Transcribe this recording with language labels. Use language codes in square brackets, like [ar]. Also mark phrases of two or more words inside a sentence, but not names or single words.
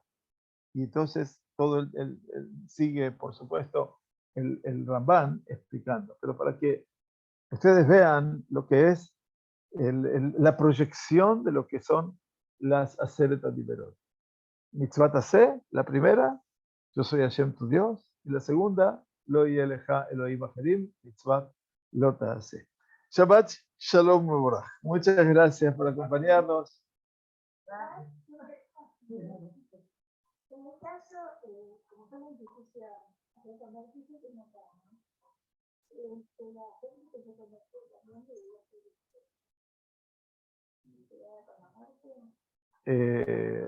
[es] Y entonces todo sigue, por supuesto, el Rambán explicando. Pero para que ustedes vean lo que es la proyección de lo que son las [he] עשרת הדברות. מצוות עשה, [es] la primera, yo soy Hashem tu Dios, y la segunda, [he] לא יהיה לך אלהים אחרים, מצוות לא תעשה. שבת שלום מבורך. [es] Muchas gracias por acompañarnos. En el caso, como estamos en discusión, la gente que se convirtió también debería ser con la muerte.